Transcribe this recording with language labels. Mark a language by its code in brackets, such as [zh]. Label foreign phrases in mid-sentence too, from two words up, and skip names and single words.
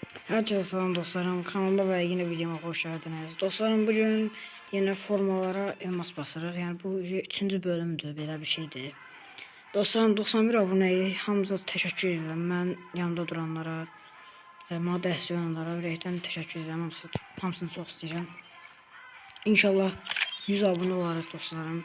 [tr] Herkese salam dostlarım, kanalıma ve yine videoma hoş geldiniz. Dostlarım, bugün yine formalara elmas basırıq. [az] Yəni bu 3-cü bölümdür, belə bir şeydir. Dostlarım, 91 abunəyə hamınıza təşəkkür edirəm. Mən yanımda duranlara, mənə dəstək olanlara ürəkdən təşəkkür edirəm. Hamısını çox istəyirəm. İnşallah 100 abunə olarıq dostlarım.